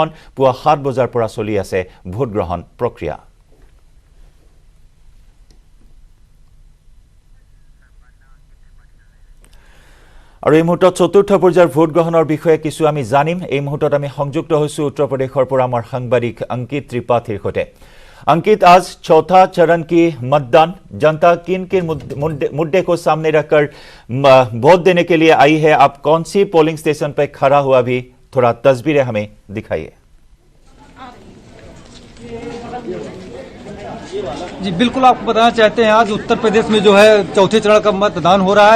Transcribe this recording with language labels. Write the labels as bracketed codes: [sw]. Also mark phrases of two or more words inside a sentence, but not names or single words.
[as] পুৱা 7 বজাৰ পৰা চলি আছে ভোটগ্ৰহণ প্ৰক্ৰিয়া। আৰু এই মুহূৰ্তত চতুৰ্থ পৰ্যায়ৰ ভোটগ্ৰহণৰ বিষয়ে কিছু আমি জানিম। এই মুহূৰ্তত আমি সংযুক্ত হৈছোঁ উত্তৰ প্ৰদেশৰ পৰা আমাৰ সাংবাদিক अंकित त्रिपाठीৰ সৈতে। [hi] अंकित, आज चौथा चरण की मतदान जनता किन किन मुद्दे को सामने रखकर वोट देने के लिए आई है? आप कौन सी [en] polling station [hi] पर खड़ा हुआ भी थोड़ा तस्वीरें हमें दिखाइए। जी बिल्कुल, आपको बताना चाहते हैं आज उत्तर प्रदेश में जो है चौथे चरण का मतदान हो रहा है।